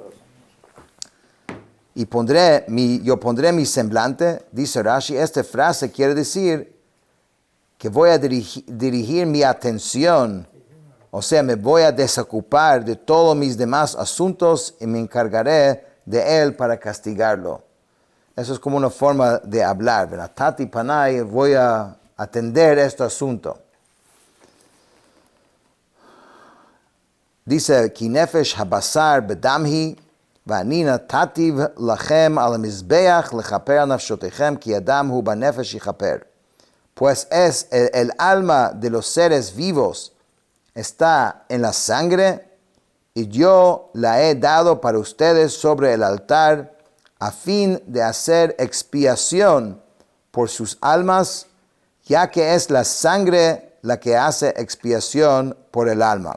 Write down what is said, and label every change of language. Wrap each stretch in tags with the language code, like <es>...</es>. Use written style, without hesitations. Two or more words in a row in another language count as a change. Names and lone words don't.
<es>Y yo pondré mi semblante, dice Rashi, esta frase quiere decir que voy a dirigir mi atención, o sea, me voy a desocupar de todos mis demás asuntos y me encargaré de él para castigarlo. Eso es como una forma de hablar, ¿verdad?</es> <he>נתתי פני,</he> <es>voy a atender este asunto. Dice,</es> <he>כי נפש הבשר בדם היא, ואני נתתיו לכם על המזבח לכפר נפשותיכם, כי אדם הוא בנפש יכפר.</he> <es>Pues es el alma de los seres vivos está en la sangre, y yo la he dado para ustedes sobre el altar, a fin de hacer expiación por sus almas, ya que es la sangre la que hace expiación por el alma.</es>